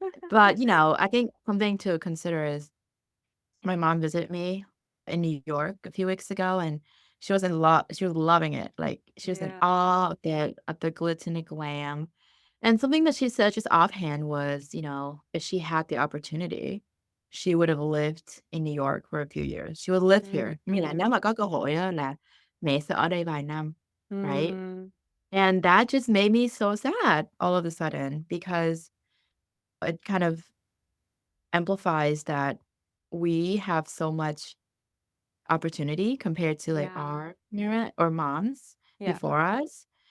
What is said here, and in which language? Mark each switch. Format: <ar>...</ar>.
<en>But, I think something to consider is my mom visited me in New York a few weeks ago, and she was loving it, like, she was in Yeah. awe of the glitz and the glam, and something that she said just offhand was, if she had the opportunity, she would have lived in New York for a few years. She would live here,</en> <vi>nghĩa là nếu Mhm. mà có cơ hội á là mẹ sẽ ở đây vài năm,</vi> <en>right? Mhm. And that just made me so sad all of a sudden because it kind of amplifies that we have so much opportunity compared to, like, Yeah. our parent or moms Yeah. before us.</en>